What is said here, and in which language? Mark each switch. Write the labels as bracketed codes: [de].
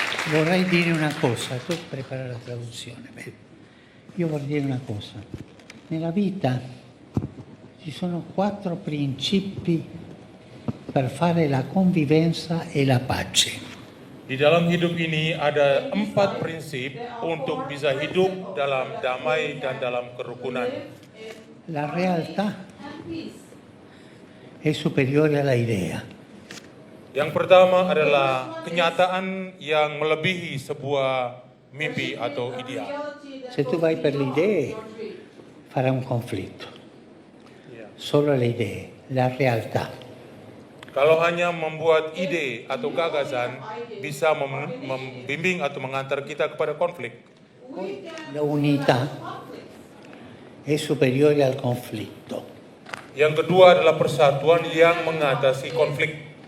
[it] Vorrei dire una cosa, tu prepara la traduzione. Beh, io vorrei dire una cosa. Nella vita ci sono 4 principi per fare la convivenza e la pace. [id] Di dalam hidup ini ada 4 prinsip untuk bisa hidup dalam damai dan dalam kerukunan. [it] La realtà è superiore alla idea. [id] Yang pertama adalah kenyataan yang melebihi sebuah mimpi atau ideal. [it] Se tu vai per le idee, farà un conflitto. Solo le idee, la realtà. [id] Kalau hanya membuat ide atau gagasan bisa membimbing atau mengantar kita kepada konflik. [it] La unità è superiore al conflitto. [id] Yang kedua adalah persatuan yang mengatasi konflik.